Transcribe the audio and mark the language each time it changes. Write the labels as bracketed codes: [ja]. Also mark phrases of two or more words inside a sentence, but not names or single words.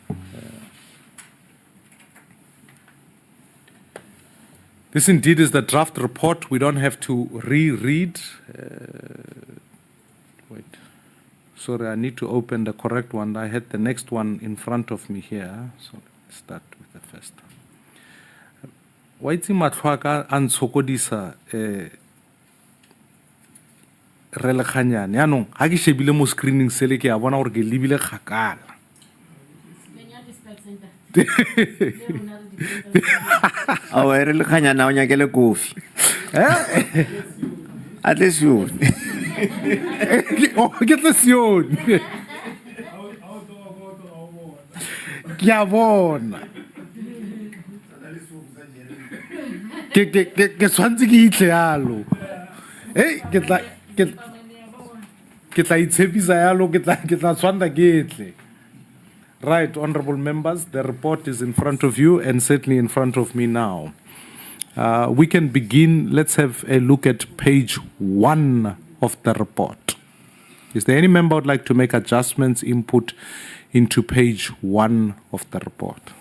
[en] This indeed is the draft report. We don't have to reread. Wait. Sorry, I need to open the correct one. I had the next one in front of me here. So let's start with the first one. [tn] Waitsi matlhwaka a ntshokodisa re le kganyane. Yaanong ha ke shebile mo screening sele ke a bona gore ke lebile kgakala. [en] Oh, I really can't now get a coffee. At least you. Oh, get the sion. [tn] Ya bona. Ke swantse ke itle yalo. Hey, ke tla itshepisa yalo ke tla swanda ke itle. [en] Right, honorable members, the report is in front of you and certainly in front of me now. We can begin. Let's have a look at page 1 of the report. Is there any member who would like to make adjustments, input into page 1 of the report?